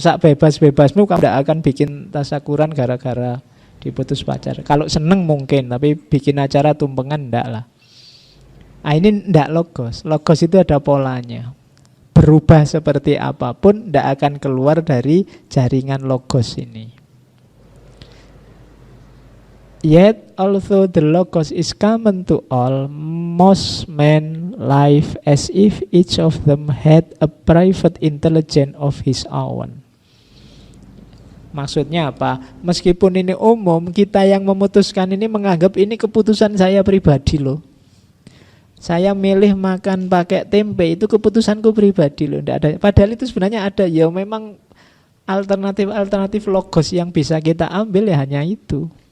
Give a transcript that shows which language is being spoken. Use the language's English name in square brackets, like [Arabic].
[Indonesian] Sak bebas-bebasmu kamu ndak akan bikin tasyakuran gara-gara diputus pacar. Kalau seneng mungkin, tapi bikin acara tumpengan ndak lah. Nah, ini ndak logos. Logos itu ada polanya. Berubah seperti apapun ndak akan keluar dari jaringan logos ini. [English] Yet, although the logos is common to all, most men live as if each of them had a private intelligence of his own. [Indonesian] Maksudnya apa? Meskipun ini umum, kita yang memutuskan ini menganggap ini keputusan saya pribadi loh. Saya milih makan pakai tempe, itu keputusanku pribadi loh. Nggak ada. Padahal itu sebenarnya ada. Ya memang alternatif logos yang bisa kita ambil ya hanya itu.